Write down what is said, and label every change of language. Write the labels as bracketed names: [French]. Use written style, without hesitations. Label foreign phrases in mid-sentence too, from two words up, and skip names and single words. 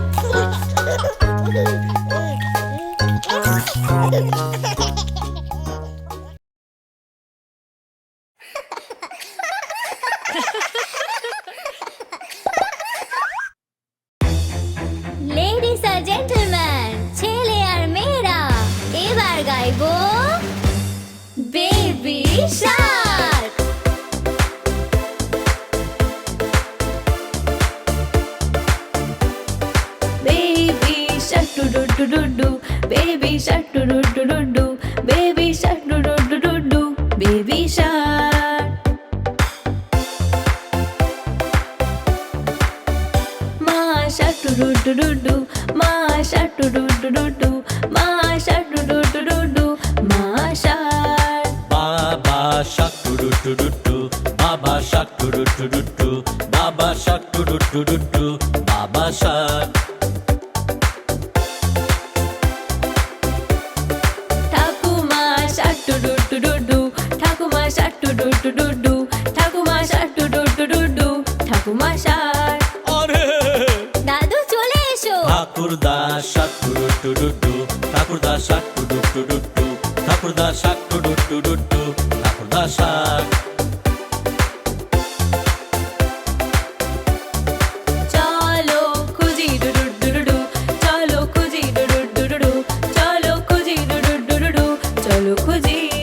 [Bangla] লেডিস আর জেন্টলম্যান, ছেলে আর মেয়েরা, এবার গাইবো বেবি শার্ক। [English] Baby shark do do do do do, baby shark do do do do do, baby shark do do do do do, baby shark. Ma shark do do do do do, ma shark do do do do do, ma shark do do do do do, ma shark. [Bangla] বাবা শাক টুডু টুডু টু, বাবা শাক টুডু টুডু টু, বাবা শাক টুডু টুডু টু, বাবা শাক। [English] ঠাকুমা shark do do do do do, ঠাকুমা shark do do do do do, ঠাকুমা shark do do do do do, ঠাকুমা shark. [Bangla] আরে দাদু চলে এসো। ঠাকুরদা শাক টুডু টুডু টু, ঠাকুরদা শাক টুডু টুডু টু, ঠাকুরদা শাক টুডু টুডু টু, ঠাকুরদা শাক। চলো খুঁজি ডু ডু ডু ডু ডু, চলো খুঁজি ডু ডু ডু ডু ডু, চলো খুঁজি ডু ডু ডু ডু ডু, চলো খুঁজি।